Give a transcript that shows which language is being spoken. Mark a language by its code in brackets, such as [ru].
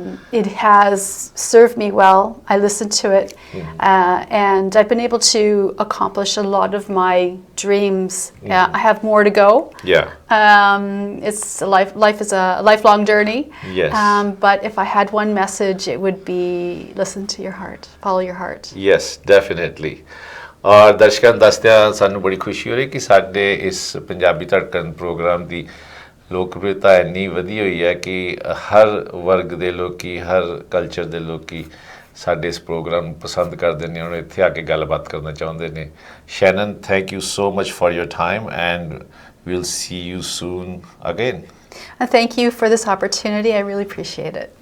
[en] It has served me well. I listen to it, and I've been able to accomplish a lot of my dreams. I have more to go. Yeah. It's life is a lifelong journey. Yes. But if I had one message, it would be listen to your heart, follow your heart. Yes, definitely. [pa] ਔਰ ਦਰਸ਼ਕਾਂ ਨੂੰ ਦੱਸਦਿਆਂ ਸਾਨੂੰ ਬੜੀ ਖੁਸ਼ੀ ਹੋ ਰਹੀ ਕਿ ਸਾਡੇ ਇਸ ਪੰਜਾਬੀ ਧੜਕਣ ਪ੍ਰੋਗਰਾਮ ਦੀ ਲੋਕਪ੍ਰਿਯਤਾ ਇੰਨੀ ਵਧੀ ਹੋਈ ਹੈ ਕਿ ਹਰ ਵਰਗ ਦੇ ਲੋਕੀ, ਹਰ ਕਲਚਰ ਦੇ ਲੋਕੀ ਸਾਡੇ ਇਸ ਪ੍ਰੋਗਰਾਮ ਨੂੰ ਪਸੰਦ ਕਰਦੇ ਨੇ, ਔਰ ਇੱਥੇ ਆ ਕੇ ਗੱਲਬਾਤ ਕਰਨਾ ਚਾਹੁੰਦੇ ਨੇ। [en] Shannon, thank you so much for your time, and we'll see you soon again. Thank you for this opportunity. I really appreciate it.